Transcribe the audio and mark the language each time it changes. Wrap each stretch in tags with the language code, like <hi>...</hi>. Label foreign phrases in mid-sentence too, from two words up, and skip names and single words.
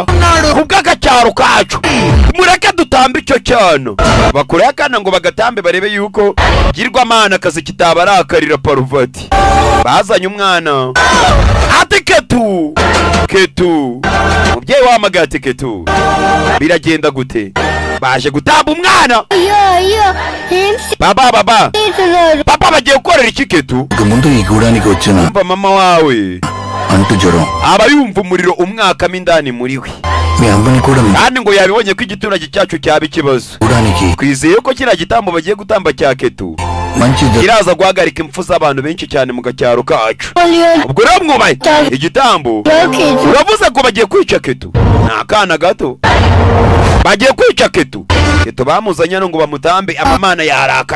<rw>kubw'agacyaro kacu mureke dutambe icyo cyano bakureye akana ngo bagatambe barebe yuko girwamana akazi kitabarakarira Paruvati bazanye umwana ati Ketu umubyeyi wahamagaye ati Ketu biragenda gute baje gutamba umwana baba bagiye gukorera iki Ketu</rw> <te>ముందు ఈ గూడానికి వచ్చిన</te> <rw>umva mama wawe</rw> <te>అంటు జ్వరం</te> <rw>aba yumva umuriro umwakamo indani muri we</rw> <te>మీ అమ్మని కూడా</te> <rw>kandi ngo yabibonye ko igiturage cyacu cyaba ikibazo</rw> <te>గూడానికి</te> <rw>twizeye ko kiriya gitambo bagiye gutamba cya Ketu</rw> <te>మంచి</te> <rw>kiraza guhagarika impfu z'abantu benshi cyane mu gacyaro kacu ubwo rero mwubaye igitambo uravuze ko bagiye kwica Ketu ni akana gato bagiye kwica Ketu bamuzanye ngo bamutambe amamana yarakaye</rw>